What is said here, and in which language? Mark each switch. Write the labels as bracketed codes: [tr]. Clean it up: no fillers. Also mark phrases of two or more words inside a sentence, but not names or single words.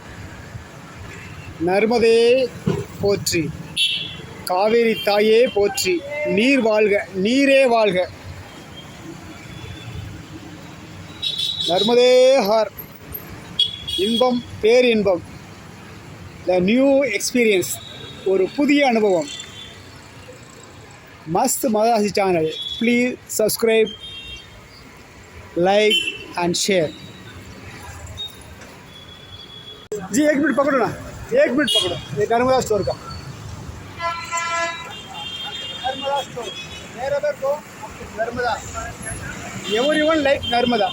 [ta] நர்மதே போற்றி, காவேரி தாயே போற்றி, நீர் வாழ்க, நீரே வாழ்க. நர்மதே ஹார், இன்பம் பேரின்பம், [en] the new experience, [ta] ஒரு புதிய அனுபவம். [hi] मस्त मराठी [en] channel, please subscribe, like and share. [hi] जी 1 मिनट पकड़ो ना, 1 मिनट पकड़ो. ये नर्मदा स्टोर का नर्मदा स्टोर, मेरा को नर्मदा, [en] everyone like [hi] नर्मदा.